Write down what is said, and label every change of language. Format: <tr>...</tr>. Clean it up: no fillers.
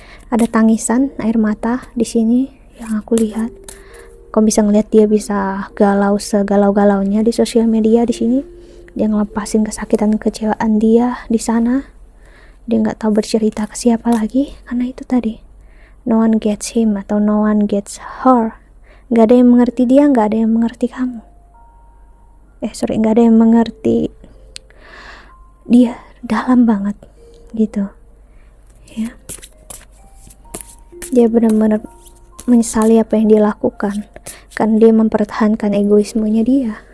<id>Ada tangisan, air mata di sini yang aku lihat. Kau bisa ngeliat dia bisa galau segalau-galaunya di sosial media di sini. Dia ngelepasin kesakitan kecewaan dia di sana. Dia nggak tahu bercerita ke siapa lagi karena itu tadi.</id> <en>No one gets him</en> <id>atau</id> <en>no one gets her.</en> <id>Nggak ada yang mengerti dia, nggak ada yang mengerti kamu. Nggak ada yang mengerti dia dalam banget gitu, ya. Dia benar-benar menyesali apa yang dia lakukan karena dia mempertahankan egoismenya dia.</id>